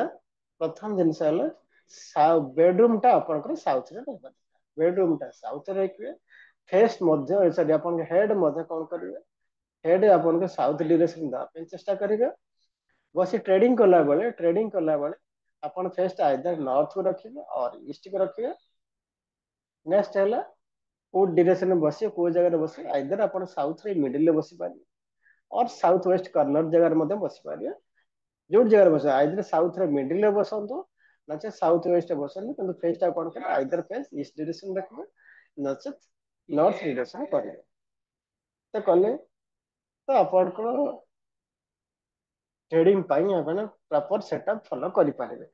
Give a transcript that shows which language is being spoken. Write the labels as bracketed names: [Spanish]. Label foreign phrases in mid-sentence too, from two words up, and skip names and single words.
[Odia] ପ୍ରଥମ ଜିନିଷ ହେଲା ବେଡରୁମ ଟା ଆପଣଙ୍କର ସାଉଥ ରେ ରହିବ। ବେଡରୁମ ଟା ସାଉଥ ରେ ରଖିବେ। ଫେସ୍ ମଧ୍ୟ ସରି ଆପଣଙ୍କ ହେଡ ମଧ୍ୟ କଣ କରିବେ? ହେଡ ଆପଣଙ୍କ [English] south direction [Odia] ଦେବା ପାଇଁ ଚେଷ୍ଟା କରିବେ। ବସି ଟ୍ରେଡିଂ କଲା ବେଳେ ଆପଣ ଫେସ୍ ଟା [English] either north [Odia] କୁ ରଖିବେ [Hindi] और ईस्ट को [Odia] ରଖିବେ। ନେକ୍ସଟ ହେଲା କୋଉ ଡିରେକ୍ସନ ରେ ବସିବେ, କୋଉ ଜାଗାରେ ବସିବେ, ଆଇଦର ଆପଣ ସାଉଥ ରେ ମିଡିଲ ରେ ବସି ପାରିବେ और [English] south west corner [Odia] ଜାଗାରେ ମଧ୍ୟ ବସି ପାରିବେ। ଯୋଉଠି ଜାଗାରେ ବସିବେ ଆଇଦର ସାଉଥ ରେ ମିଡିଲ ରେ ବସନ୍ତୁ, ନଚେତ [English] south west [Odia] ରେ ବସନ୍ତୁ, କିନ୍ତୁ ଫେସ୍ ଟା କଣ କରିବେ? ଆଇଦର [English] face east direction [Odia] ରଖିବେ ନଚେତ [English] north direction [Odia] କରିବେ। ତ କଲେ ତ ଆପଣଙ୍କର ଟ୍ରେଡିଂ ପାଇଁ ଆପଣ [English] proper setup follow [Odia] କରିପାରିବେ।